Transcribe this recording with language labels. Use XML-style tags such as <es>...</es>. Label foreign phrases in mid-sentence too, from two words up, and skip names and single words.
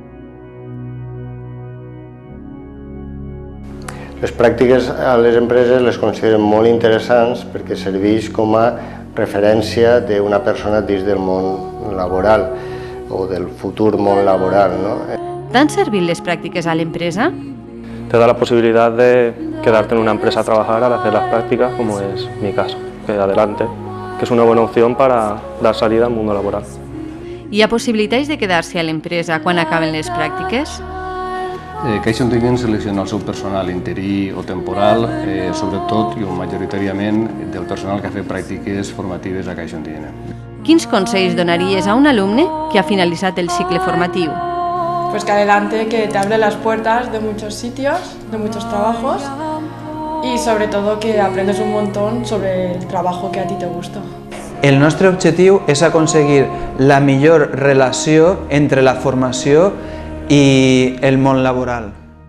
<ca>Les pràctiques a les empreses les consideren molt interessants perquè serveix com a referència d'una persona dins del món laboral o del futur món laboral. ¿T'han servit les</ca> <es>prácticas a la empresa? Te da la posibilidad de quedarte en una empresa a trabajar al hacer las prácticas, como es mi caso, que adelante, que es una buena opción para dar salida al mundo laboral.</es> <ca>Hi ha possibilitats de quedar-se a l'empresa quan acaben les pràctiques? Caixa Ontinyent selecciona el seu personal interí o temporal, sobretot i majoritàriament del personal que ha fet pràctiques formatives a Caixa Ontinyent. Quins consells donaries a un alumne que ha finalitzat el cicle formatiu?</ca> <es>Pues que adelante, que te abre las puertas de muchos sitios, de muchos trabajos y sobre todo que aprendes un montón sobre el trabajo que a ti te gusta.</es> <ca>El nostre objectiu és aconseguir la millor relació entre la formació i el món laboral.</ca>